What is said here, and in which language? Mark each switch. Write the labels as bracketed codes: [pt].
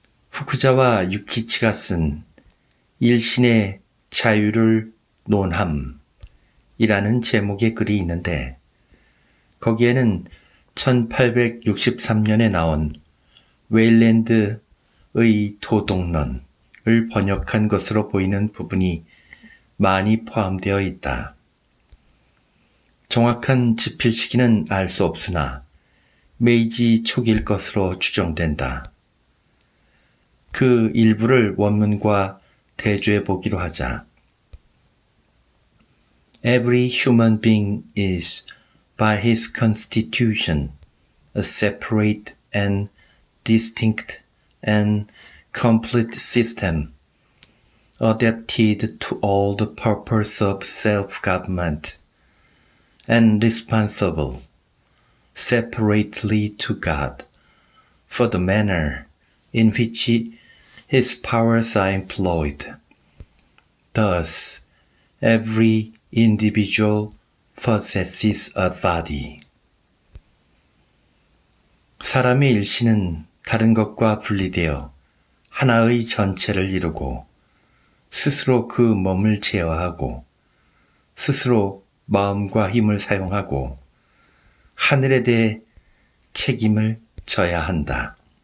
[ko] 후쿠자와 유키치가 쓴 일신의 자유를 논함이라는 제목의 글이 있는데 거기에는 1863년에 나온 웨일랜드의 도덕론을 번역한 것으로 보이는 부분이 많이 포함되어 있다. 정확한 집필 시기는 알 수 없으나 메이지 초기일 것으로 추정된다. 그 일부를 원문과 대조해 보기로 하자. [en] Every human being is, by his constitution, a separate and distinct and complete system, adapted to all the purpose of self-government, and responsible, separately to God, for the manner in which his powers are employed. Thus, every individual possesses a body. [ko] 사람의 일신은 다른 것과 분리되어 하나의 전체를 이루고 스스로 그 몸을 제어하고 스스로 마음과 힘을 사용하고 하늘에 대해 책임을 져야 한다.